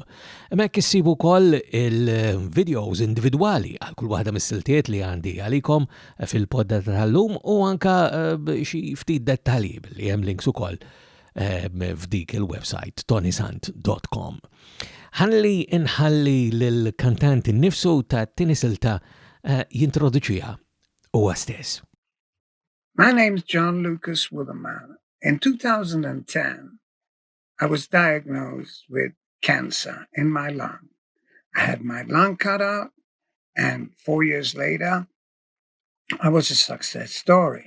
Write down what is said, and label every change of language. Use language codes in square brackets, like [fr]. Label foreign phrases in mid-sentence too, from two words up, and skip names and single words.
[mt] Hemmhekk issibu wkoll il-videos individwali għal kull waħda mis-siltiet li għandi għalikom fil-poddata tal-lum u anka xi ftit dettalji li hemm links ukoll f'dik il-website ToniSant.com. Ħalli inħalli lill-kantant innifsu ta' tieni silta jintroduċiha huwa stess. [en] My name's John Lucas Woodenman. In 2010, I was diagnosed with cancer in my lung. I had my lung cut out, and 4 years later, I was a success story.